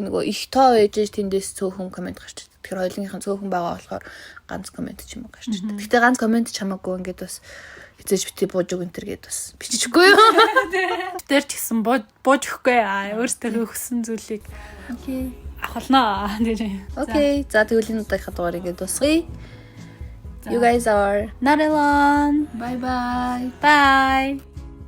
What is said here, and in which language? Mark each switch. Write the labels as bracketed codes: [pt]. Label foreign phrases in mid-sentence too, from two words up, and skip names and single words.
[mn] Нөгөө их тоо ээжж тэндээс цөөхөн коммент гарч ирдэг. Тэгэхээр хоёулынхын цөөхөн байгаа болохоор ганц коммент ч юм уу гарч ирдэг. Гэтэ ганц коммент ч хамаагүй ингээд бас эцэж бити бууж өг энтер гээд бас биччихгүй юу. Тэр ч гэсэн бууж өгөхгүй. Өөртөө өгсөн зүйлийг Окей. авахлнаа. Окей. За тэгвэл энэ удаагийн дугаарыг ингээд дуусгая. [en] You guys are Not alone. bye bye. Bye.